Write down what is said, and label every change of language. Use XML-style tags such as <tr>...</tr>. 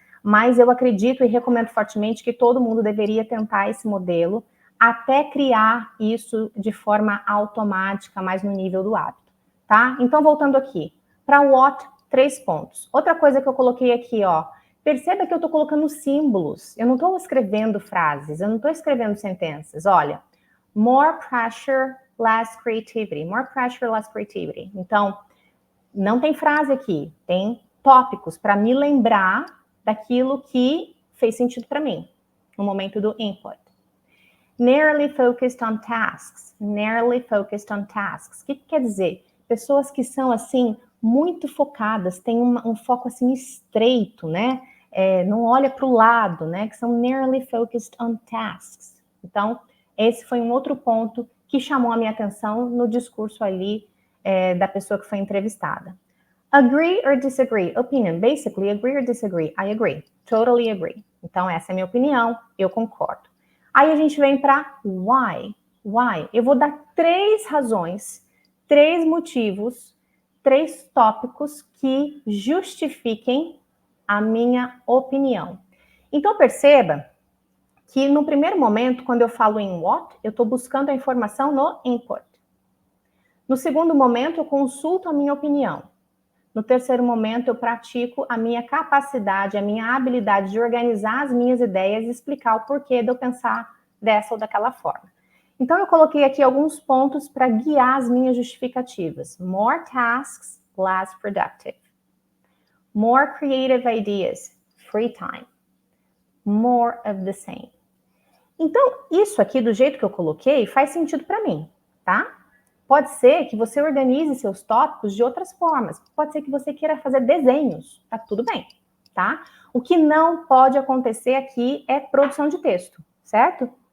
<pt>mas eu acredito e recomendo fortemente que todo mundo deveria tentar esse modelo até criar isso de forma automática, mais no nível do hábito, tá? Então, voltando aqui, para o what, 3 pontos. Outra coisa que eu coloquei aqui, ó, perceba que eu estou colocando símbolos, eu não estou escrevendo frases, eu não estou escrevendo sentenças.</pt> <en>Olha, more pressure, less creativity. More pressure, less creativity.</en> <pt>Então, não tem frase aqui, tem tópicos para me lembrar daquilo que fez sentido para mim no momento do input.</pt> <en>Narrowly focused on tasks. Narrowly focused on tasks.</en> <pt>O que quer dizer? Pessoas que são, assim, muito focadas, têm um foco, assim, estreito, né? Não olha para o lado, né? Que são</pt> <en>narrowly focused on tasks.</en> <pt>Então, esse foi um outro ponto que chamou a minha atenção no discurso ali da pessoa que foi entrevistada.</pt> <en>Agree or disagree? Opinion. Basically, agree or disagree? I agree. Totally agree.</en> <pt>Então, essa é a minha opinião, eu concordo. Aí a gente vem para why. Why? Eu vou dar 3 razões, 3 motivos, 3 tópicos que justifiquem a minha opinião. Então, perceba que no primeiro momento, quando eu falo em what, eu estou buscando a informação no input. No segundo momento, eu consulto a minha opinião. No terceiro momento, eu pratico a minha capacidade, a minha habilidade de organizar as minhas ideias e explicar o porquê de eu pensar dessa ou daquela forma. Então, eu coloquei aqui alguns pontos para guiar as minhas justificativas.</pt> <en>More tasks, less productive. More creative ideas, free time. More of the same.</en> <pt>Então, isso aqui, do jeito que eu coloquei, faz sentido para mim, tá? Pode ser que você organize seus tópicos de outras formas. Pode ser que você queira fazer desenhos. Tá tudo bem, tá? O que não pode acontecer aqui é produção de texto, certo?</pt>